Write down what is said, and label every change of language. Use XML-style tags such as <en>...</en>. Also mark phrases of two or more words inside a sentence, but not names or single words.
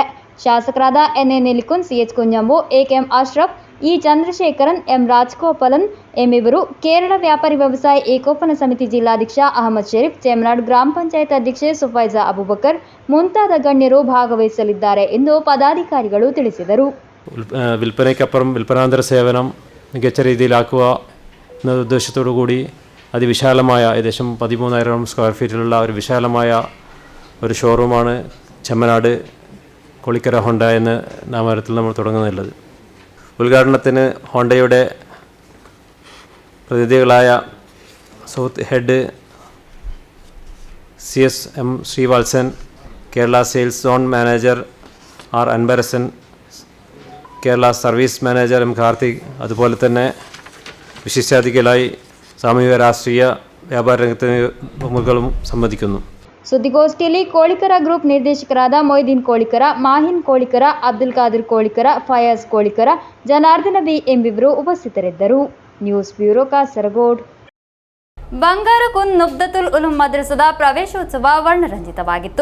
<kn>ಶಾಸಕರಾದ ಎನ್ಎ ನಿಲಿಕುನ್, ಸಿಎಚ್ ಕುಂಜಂಬು, ಎಕೆಎಂ ಅಶ್ರಫ್, ಇ ಚಂದ್ರಶೇಖರನ್, ಎಂ ರಾಜಗೋಪಾಲನ್ ಎಂಬಿವರು, ಕೇರಳ ವ್ಯಾಪಾರಿ ವ್ಯವಸಾಯ ಏಕೋಪನ ಸಮಿತಿ ಜಿಲ್ಲಾಧ್ಯಕ್ಷ ಅಹಮದ್ ಶರೀಫ್, ಚೆಮ್ಮನಾಡು ಗ್ರಾಮ ಪಂಚಾಯತ್ ಅಧ್ಯಕ್ಷೆ ಸುಫೈಜಾ ಅಬುಬಕರ್ ಮುಂತಾದ ಗಣ್ಯರು ಭಾಗವಹಿಸಲಿದ್ದಾರೆ ಎಂದು ಪದಾಧಿಕಾರಿಗಳು ತಿಳಿಸಿದರು.</kn> <ml>വിൽപ്പനയ്ക്കപ്പുറം വിൽപ്പനാന്തര സേവനം മികച്ച രീതിയിലാക്കുക എന്ന ഉദ്ദേശത്തോടു കൂടി അതിവിശാലമായ ഏകദേശം 13,000</ml> <en>square feetilulla</en> <ml>ഒരു വിശാലമായ ഒരു ഷോറൂമാണ് ചെമ്മനാട് കോളിക്കര ഹോണ്ട എന്ന നാമകരണത്തിൽ നമ്മൾ തുടങ്ങുന്നുള്ളത്. ഉദ്ഘാടനത്തിന് ഹോണ്ടയുടെ പ്രതിനിധികളായ</ml> <en>south head</en> <ml>CSM ശ്രീവത്സൻ, കേരള</ml> <en>sales zone manager</en> <ml>ആർ അൻബരസൻ, കേരള</ml> <en>service manager</en> <ml>എം കാർത്തിക്, അതുപോലെ തന്നെ വിശിഷ്ടാതിഥികളായി സാമൂഹിക രാഷ്ട്രീയ വ്യാപാര രംഗത്തെ പ്രമുഖരും സംബന്ധിക്കുന്നു.</ml> <kn>ಸುದ್ದಿಗೋಷ್ಠಿಯಲ್ಲಿ ಕೋಳಿಕರ ಗ್ರೂಪ್ ನಿರ್ದೇಶಕರಾದ ಮೊಯ್ದೀನ್ ಕೋಳಿಕರ, ಮಾಹಿನ್ ಕೋಳಿಕರ, ಅಬ್ದುಲ್ ಖಾದಿರ್ ಕೋಳಿಕರ, ಫಯಾಜ್ ಕೋಳಿಕರ, ಜನಾರ್ದನ ಬಿ ಎಂಬಿವರು ಉಪಸ್ಥಿತರಿದ್ದರು.</kn> <en>news bureau, ಕಾಸರಗೋಡು.</en> <kn>ಬಂಗಾರಕುಂದ್ ನುಬ್ದತುಲ್ ಉಲೂಮ್ ಮದ್ರಸದ ಪ್ರವೇಶೋತ್ಸವ ವರ್ಣರಂಜಿತವಾಗಿತ್ತು.</kn>